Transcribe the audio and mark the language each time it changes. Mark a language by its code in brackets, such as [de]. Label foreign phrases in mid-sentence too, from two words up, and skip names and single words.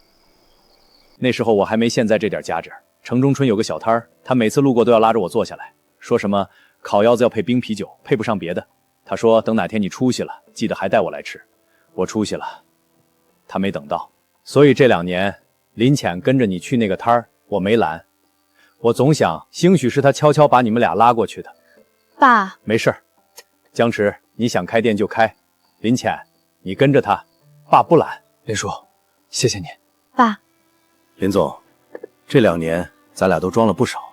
[zh] 那时候我还没现在这点家底儿。城中村有个小摊儿，他每次路过都要拉着我坐下来，说什么烤腰子要配冰啤酒，配不上別的。他說等哪天你出息了，記得還帶我來吃。我出息了，他沒等到。所以這2年，林淺跟着你去那個攤兒，我沒攔。我總想，興許是他悄悄把你們倆拉過去的。爸，沒事兒。江池，你想開店就開。林淺，你跟着他，爸不攔。林叔，謝謝你。爸，林總，這2年咱倆都裝了不少。